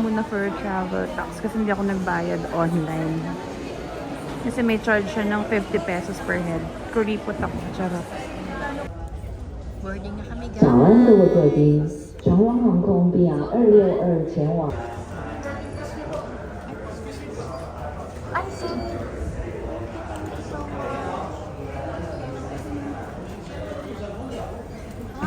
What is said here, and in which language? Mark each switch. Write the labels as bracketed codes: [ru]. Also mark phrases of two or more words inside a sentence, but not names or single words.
[en] prefer travel tax [tl] kasi hindi ako nagbayad online. Kasi may charge siya ng [en] 50 pesos per head. [tl] Kuripot ako. Charot. Boarding na kami, [zh] 早安，各位 guys. 贵宾，长荣航空 BR262前往。 Ay, [en] so thank you so much. Ha?